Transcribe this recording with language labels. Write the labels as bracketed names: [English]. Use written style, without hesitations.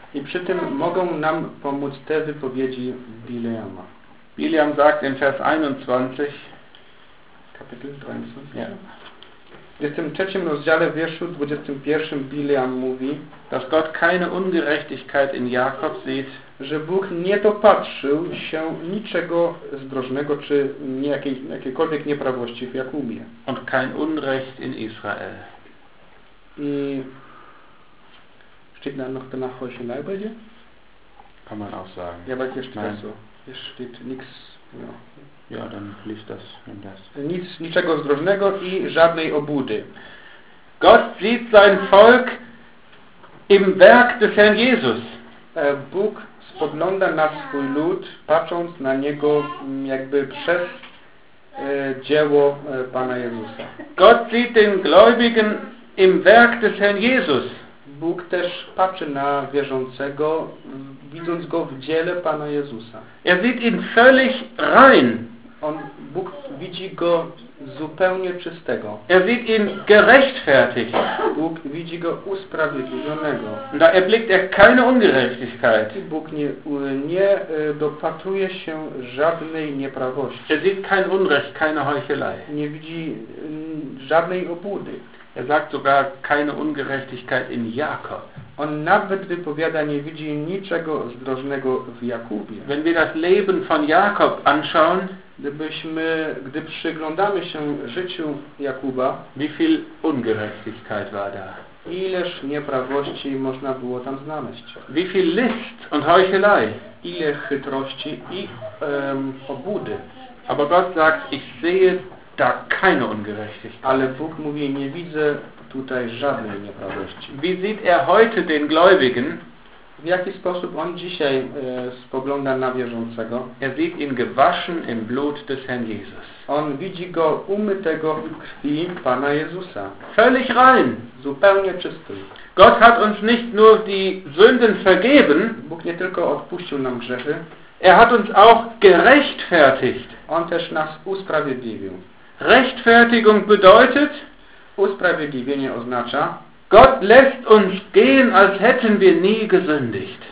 [Polish] I przy tym mogą nam pomóc te wypowiedzi Bileama. [German] Bileam sagt in Vers 21, Kapitel 23, ja. [Polish] W tym trzecim rozdziale, w wierszu 21, Bileam mówi, [German] dass Gott keine Ungerechtigkeit in Jakob sieht, [Polish] że Bóg nie dopatrzył się niczego zdrożnego czy jakiejkolwiek nieprawości w Jakubie. [German] Und kein Unrecht in Israel. I steht da noch der Nachholschelei bei dir? Kann man auch sagen. Ja, weil hier steht so. Hier steht nichts. Ja. Ja, dann liest das. Das. [Polish] Niczego zdrożnego i żadnej obudy. [German] Gott sieht sein Volk im Werk des Herrn Jesus. [Polish] Bóg spogląda na swój lud, patrząc na niego jakby przez dzieło Pana Jezusa. [German] Gott sieht den Gläubigen im Werk des Herrn Jesus. [Polish] Bóg też patrzy na wierzącego, widząc go w dziele Pana Jezusa. [German] Er sieht ihn völlig rein. [Polish] Bóg widzi go zupełnie czystego. [German] Er sieht ihn gerechtfertigt. [Polish] Bóg widzi go usprawiedliwionego. [German] Da erblickt er keine Ungerechtigkeit. [Polish] Bóg nie dopatruje się żadnej nieprawości. [German] Er sieht kein Unrecht, keine Heuchelei. [Polish] Nie widzi żadnej obudy. [German] Er sagt sogar keine Ungerechtigkeit in Jakob. [Polish] On nawet wypowiada, nie widzi niczego zdrożnego w Jakubie. [German] Wenn wir das Leben von Jakob anschauen, [Polish] gdy przyglądamy się życiu Jakuba, [German] wie viel Ungerechtigkeit war da? [Polish] Ileż nieprawości można było tam znaleźć? [German] Wie viel List und Heuchelei? [Polish] Ile chytrości i obudy? [German] Aber Gott sagt, ich sehe da keine Ungerechtigkeit. [Polish] Ale Bóg mówi, nie widzę tutaj żadnej nieprawości. [German] Wie sieht er heute den Gläubigen? [Polish] W jaki sposób on dzisiaj spogląda na wierzącego? [German] Er sieht ihn gewaschen im Blut des Herrn Jesus. [Polish] On widzi go umytego w krwi Pana Jezusa. [German] Völlig rein. [Polish] Zupełnie czysty. [German] Gott hat uns nicht nur die Sünden vergeben. [Polish] Bóg nie tylko odpuścił nam grzechy. [German] Er hat uns auch gerechtfertigt. [Polish] On też nas usprawiedliwił. [German] Rechtfertigung bedeutet, [Polish] usprawiedliwienie oznacza, [German] Gott lässt uns gehen, als hätten wir nie gesündigt.